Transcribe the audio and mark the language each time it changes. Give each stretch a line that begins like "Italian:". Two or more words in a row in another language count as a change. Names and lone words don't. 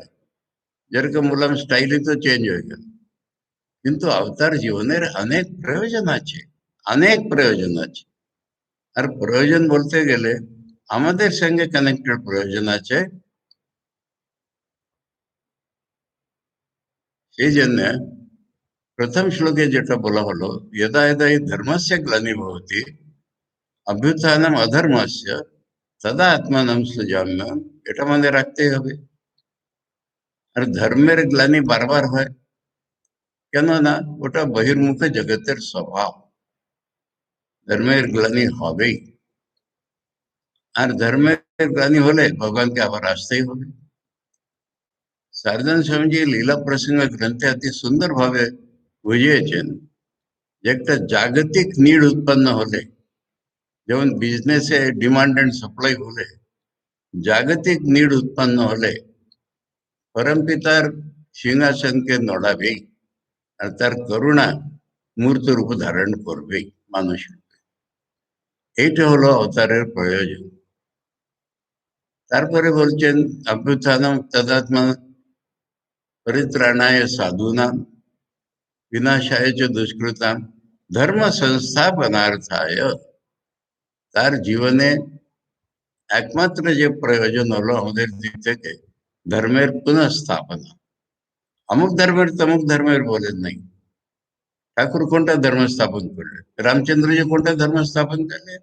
Bangla: যেরকম বললাম স্টাইলই তো চেঞ্জ হয়ে গেল, কিন্তু অবতার জীবনের অনেক প্রয়োজন আছে, অনেক প্রয়োজন আছে। আর প্রয়োজন বলতে গেলে আমাদের সঙ্গে কানেক্টেড প্রয়োজন আছে। সেই জন্য প্রথম শ্লোকে যেটা বলা হলো,
Sanskrit: यदा यदा हि धर्मस्य ग्लानिर्भवति अभ्युत्थानम अधर्मस्य तदा आत्मानं सृजाम्यहम्,
Bangla: এটা মনে রাখতেই হবে। আর ধর্মের গ্লানি বারবার হয়, কেননা ওটা বহির্মুখ জগতের স্বভাব। ধর্মের গ্লানি হবেই, আর ধর্মের গ্লানি হলে ভগবানকে আবার আসতেই হবে। সারদান স্বামীজি লীলা প্রসঙ্গ গ্রন্থে অতি সুন্দর ভাবে বুঝিয়েছেন যে একটা জাগতিক নিড উৎপন্ন হলে, যেমন বিজনেসে
English: demand and supply
Bangla: হলে, জাগতিক নিড উৎপন্ন হলে পরমপিতার সিংহাসন কে নড়াবে আর তার করুণা মূর্ত রূপ ধারণ করবে মানুষ। এইটা হলো অবতারের প্রয়োজন। তারপরে বলছেন
Sanskrit: অভ্যুত্থানম তদাত্মা পরিত্রাণায় সাধুনাম विनाशाय च दुष्कृताम धर्म संस्थापनार्थाय।
Bangla: তার জীবনে একমাত্র যে প্রয়োজন হলো আমাদের দিক থেকে ধর্মের পুনঃস্থাপনা। অমুক ধর্মের তমুক ধর্মের বলেন নাই। ঠাকুর কোনটা ধর্ম স্থাপন করলেন? রামচন্দ্রজি কোনটা ধর্ম স্থাপন করলেন?